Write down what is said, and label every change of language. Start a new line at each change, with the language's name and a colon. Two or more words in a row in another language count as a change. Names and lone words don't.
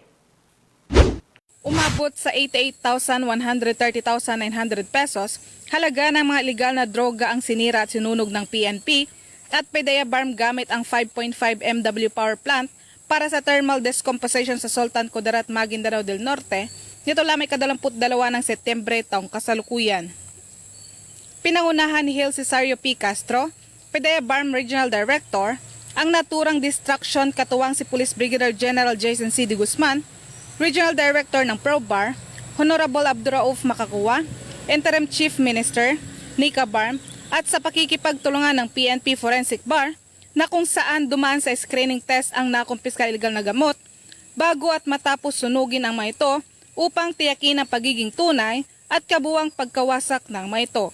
Filipino: Umabot sa 88,130,900 pesos halaga ng mga ilegal na droga ang sinira at sinunog ng PNP at PIDEA Barm gamit ang 5.5 MW power plant para sa thermal decomposition sa Sultan Kudarat, Maguindanao del Norte nito lamang 22 ng Setyembre taong kasalukuyan. Pinangunahan ni Hill Cesario P. Castro, PIDEA Barm Regional Director, ang naturang distraction katuwang si Police Brigadier General Jason C. De Guzman, Regional Director ng ProBar, Honorable Abdurauf Makakuwa, Interim Chief Minister, Nika Barm, at sa pakikipagtulungan ng PNP Forensic Bar na kung saan dumaan sa screening test ang nakumpiska ilegal na gamot bago at matapos sunugin ang mga ito upang tiyakin ang pagiging tunay at kabuwang pagkawasak ng mga ito.